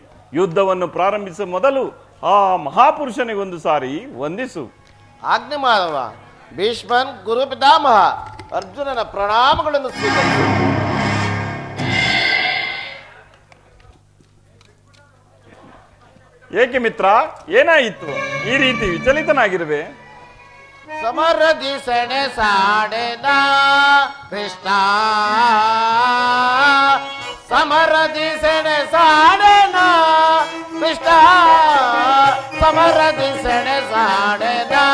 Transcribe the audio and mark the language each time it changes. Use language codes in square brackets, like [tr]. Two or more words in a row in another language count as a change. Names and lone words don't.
[kn] ಯುದ್ಧವನ್ನು ಪ್ರಾರಂಭಿಸುವ ಮೊದಲು ಆ ಮಹಾಪುರುಷನಿಗೊಂದು ಸಾರಿ ವಂದಿಸು. ಆಜ್ಞೆ ಮಾಧವ. ಭೀಷ್ಮನ್ ಗುರು ಪಿತಾಮಹ ಅರ್ಜುನನ ಪ್ರಣಾಮಗಳನ್ನು ಸ್ವೀಕರಿಸು. ಏಕೆ ಮಿತ್ರ, ಏನಾಯಿತು ಈ ರೀತಿ ವಿಚಲಿತನಾಗಿರುವೆ? ಸಮರದಿ ಸೆಣೆ ಸಾಡೆದ ಕೃಷ್ಣ, ಸಮರದಿ ಸೆಣೆ ಸಾಡೆನ ಕೃಷ್ಣ, ಸಮರದಿ ಸೆಣೆ ಸಾಡೆದ